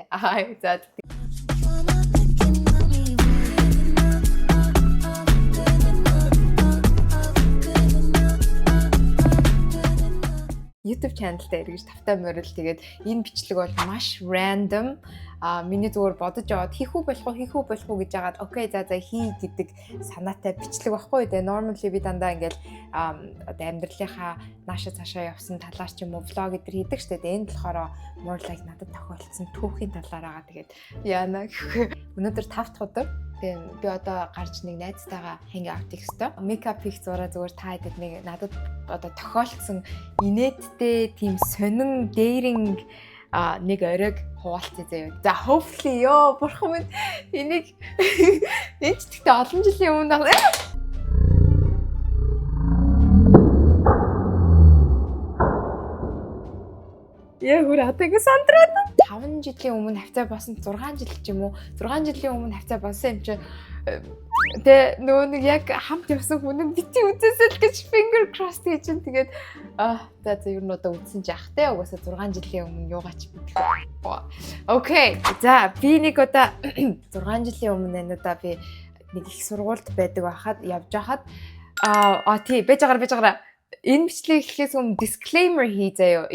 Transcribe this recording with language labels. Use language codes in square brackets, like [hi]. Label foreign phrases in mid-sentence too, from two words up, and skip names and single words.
[mn] За YouTube channel дээр эргэж тавтай морил тэгээд энэ бичлэг бол маш random. Миний зүгээр бодож яваад хийх үү болох уу гэж яагаад окей за хий гэдэг санаатай бичлэг байхгүй дээ. Normally би дандаа ингээл одоо амьдралынхаа нааша цаашаа явсан талаар ч юм уу vlog гэдэр хийдэг штэ. Энэ болохоор [en] more like [mn] надад тохиолдсон түүхийн талаар байгаа. Тэгээд яана өнөөдөр 5 дахь өдөр. Тэгээд би одоо гарч нэг найзтайгаа [en] hang out [mn] хийх ёстой. Makeup хийх зураа зүгээр та хэдэд нэг надад одоо тохиолдсон инээдтэй тийм сонин daring нэг оройг хуваалцъя заяа. За hopefully бурхан минь энийг энэ ч гэхдээ олон жилийн өмнө бүр одоо ингэ сандраад 5 жилийн өмнө хавцаа болсон 6 жил ч юм уу 6 жилийн өмнө хавцаа болсон юм чи тэгээ нөгөө нэг яг хамт явсан хүн бити үзээсэй л гэж [en] finger crossed [mn] гэж чинь тэгээд за ер нь одоо үзсэн ч яах те угаасаа 6 жилийн өмнө юугаач мэдээ. Окей. За би нэг одоо 6 жилийн өмнө надаа би нэг их сургуульд байдаг байхад явж хахад тий бэж агаар энэ бичлэг эхлэхээс өмнө disclaimer хий заяа.